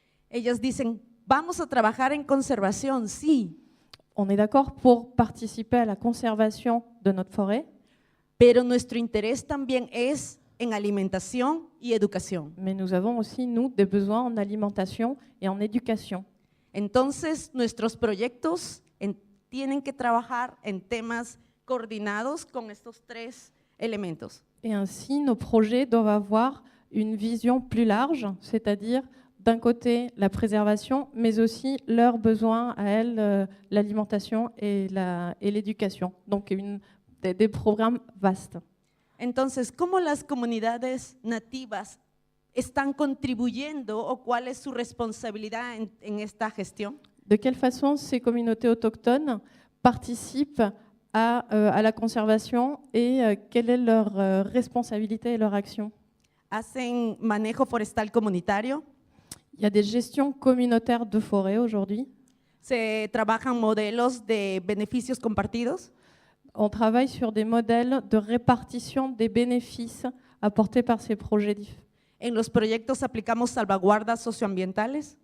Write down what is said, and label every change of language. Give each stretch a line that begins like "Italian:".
Spanish: Ellas dicen, vamos a trabajar en conservación, sí,
French: On est d'accord pour participer à la conservation de notre forêt,
Spanish: pero nuestro interés también es en alimentación y educación.
French: mais nous avons aussi, nous, des besoins en alimentation et en éducation.
Spanish: Entonces, nuestros proyectos tienen que trabajar en temas coordinados con estos tres elementos.
French: Et ainsi, nos projets doivent avoir une vision plus large, c'est-à-dire d'un côté la préservation, mais aussi leurs besoins à elles, l'alimentation et l'éducation. Donc des programmes vastes.
Spanish: Entonces, ¿cómo las comunidades nativas están contribuyendo o cuál es su responsabilidad en esta gestión?
French: De quelle façon ces communautés autochtones participent à la conservation et quelle est leur responsabilité et leur action?
Spanish: Hacen manejo forestal comunitario,
French: Il y a des gestions communautaires de forêt aujourd'hui.
Spanish: se trabajan modelos de beneficios compartidos,
French: On travaille sur des modèles de répartition des bénéfices apportés par ces projets.
Spanish: en los proyectos aplicamos salvaguardas socioambientales,